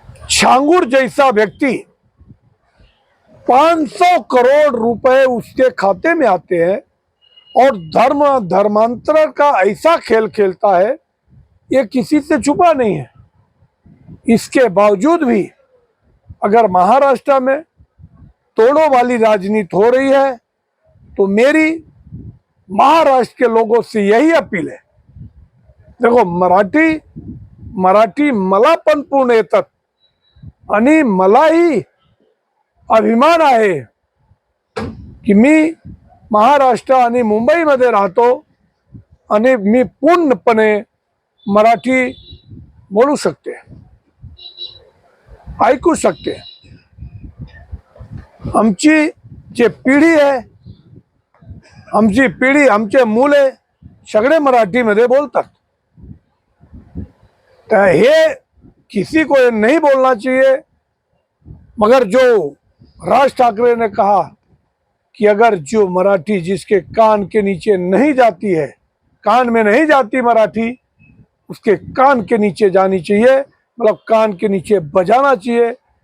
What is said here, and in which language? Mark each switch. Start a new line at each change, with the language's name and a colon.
Hindi: छांगुर जैसा व्यक्ति 500 करोड़ रुपए उसके खाते में आते हैं और धर्मांतर का ऐसा खेल खेलता है, ये किसी से छुपा नहीं है। इसके बावजूद भी अगर महाराष्ट्र में तोड़ों वाली राजनीति हो रही है, तो मेरी महाराष्ट्र के लोगों से यही अपील है।
Marathi: देखो, मराठी मला पण पूर्ण येतात आणि मलाही अभिमान आहे की मी महाराष्ट्र आणि मुंबईमध्ये राहतो आणि मी पूर्णपणे मराठी बोलू शकते, ऐकू शकते। आमची जे पिढी आहे, आमची पिढी, आमचे मुले सगळे मराठीमध्ये बोलतात।
Hindi: तो ये किसी को नहीं बोलना चाहिए। मगर जो राज ठाकरे ने कहा कि अगर जो मराठी जिसके कान के नीचे नहीं जाती है, कान में नहीं जाती मराठी, उसके कान के नीचे जानी चाहिए, मतलब कान के नीचे बजाना चाहिए।